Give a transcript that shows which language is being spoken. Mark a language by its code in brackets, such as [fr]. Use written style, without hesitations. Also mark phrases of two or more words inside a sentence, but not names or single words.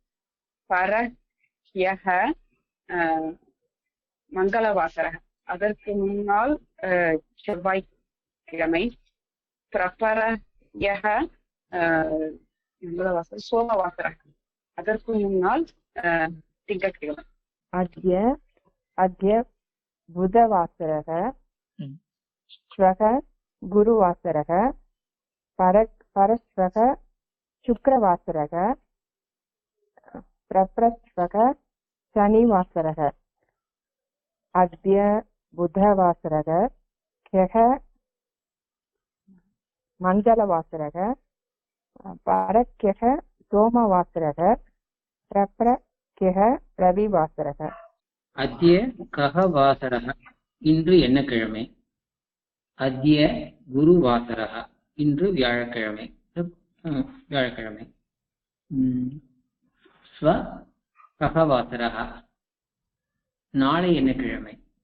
[sa] परह्यः मङ्गलवासरः, [ta] அதற்கு முன்னால் செவ்வாய்க்கிழமை. [sa] प्रपरह्यः मङ्गलवासर सोमवासरः [ta] அதற்கு முன்னால் திங்கட்கிழமை. [sa] अद्य अद्य बुधवासरः ம். श्वः गुरुवासरः परश्वः शुक्रवासरः प्रप्रश्वः शनिवासरः अद्य बुधवासरः ह्यः मङ्गलवासरः परह्यः सोमवासरः प्रप्रह्यः रविवासरः अद्य कः वासरः [ta] இன்று என்ன கிழமை? [sa] अद्य गुरु वासरः [ta] இன்று வியாழக்கிழமை. வியாழக்கிழமை. [sa] श्वः कः वासरः [ta] நாளை என்ன கிழமை?